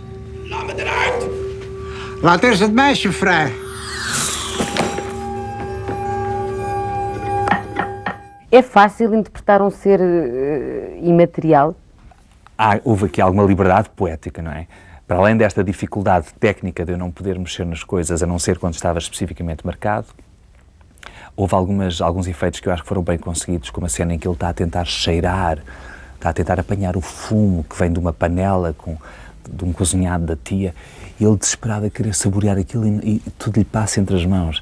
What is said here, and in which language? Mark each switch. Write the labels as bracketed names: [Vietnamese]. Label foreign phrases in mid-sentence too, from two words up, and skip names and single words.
[Dutch] Laat me eruit! Laat eerst het meisje vrij. [Portuguese] É fácil interpretar um ser imaterial? Houve aqui alguma liberdade poética, não é? Para além desta dificuldade técnica de eu não poder mexer nas coisas, a não ser quando estava especificamente marcado, houve alguns efeitos que eu acho que foram bem conseguidos, como a cena em que ele está a tentar cheirar, está a tentar apanhar o fumo que vem de uma panela de um cozinhado da tia, e ele desesperado a querer saborear aquilo e tudo lhe passa entre as mãos.